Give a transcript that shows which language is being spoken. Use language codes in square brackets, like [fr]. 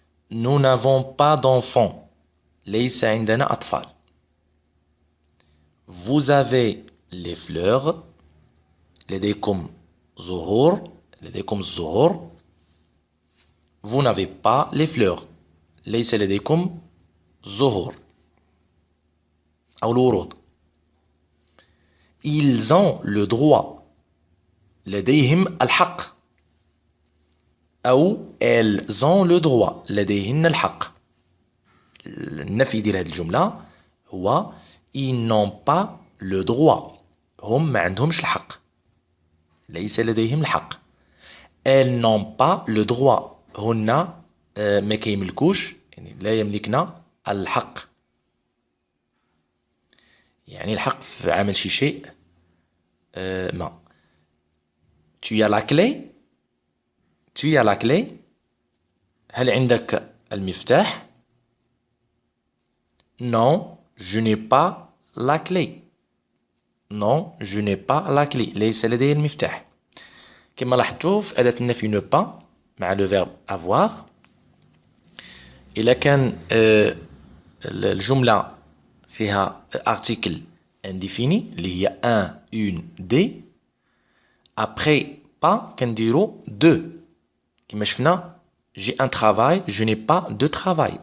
[fr] Nous n'avons pas d'enfants. [ar] ليس عندنا أطفال. [fr] Vous avez les fleurs. [ar] لديكم زهور. لديكم الزهور. [fr] Vous n'avez pas les fleurs. [ar] ليس لديكم زهور أو الورود. [fr] Ils ont le droit. [ar] لديهم الحق. [fr] أو elles ont le droit. [ar] لديهن الحق. النفي ديال هذه الجملة هو [fr] ils n'ont pas le droit. [ar] هم ما عندهمش الحق. ليس لديهم الحق. [fr] elles n'ont pas le droit. [ar] هن ما كيملكوش يعني لا يملكن الحق. يعني الحق في عمل شي شيء ما. [fr] Tu as la clé. Tu as la clé. [ar] هل عندك المفتاح؟ [fr] Non, je n'ai pas la clé. Non, je n'ai pas la clé. [ar] ليس لدي المفتاح. كما لاحظتوا في أداة النفي ne pas مع le verbe avoir. إلا كان الجملة فيها article indéfini اللي هي un, une, des. [fr] Après pas [ar] كنديرو [fr] de. [ar] كما شفنا [fr] j'ai un travail, je n'ai pas de travail.